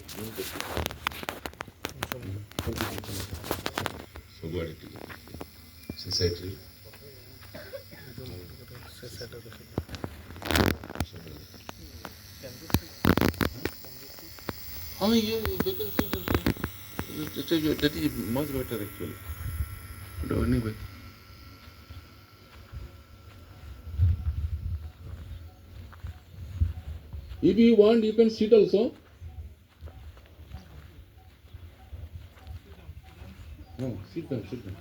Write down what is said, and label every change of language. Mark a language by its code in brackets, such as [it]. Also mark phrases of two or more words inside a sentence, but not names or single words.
[or] ସବୁଆଡ଼େ ଟିକେ ସେ ସାଇଡ଼୍ରେ ସେ ସେଟା ଦେଖି ହଁ ଇଏ [en] that is much better actually. But anyway. If you want, you can sit also. No, sit down, sit down.